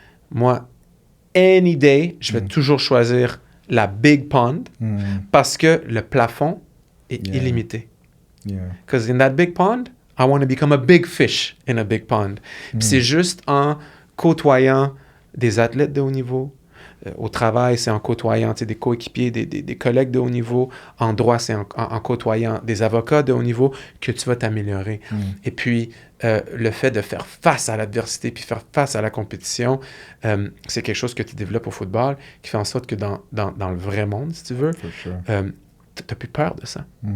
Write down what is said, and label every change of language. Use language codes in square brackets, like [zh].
[fr] Moi, any day, je vais toujours choisir la big pond parce que le plafond est illimité. [en] Because in that big pond, I want to become a big fish in a big pond. [fr] Puis c'est juste en côtoyant des athlètes de haut niveau. Au travail, c'est en côtoyant des coéquipiers, des collègues de haut niveau. En droit, c'est en côtoyant des avocats de haut niveau que tu vas t'améliorer. Et puis, le fait de faire face à l'adversité puis faire face à la compétition, c'est quelque chose que tu développes au football qui fait en sorte que dans le vrai monde, si tu veux, t'as plus peur de ça.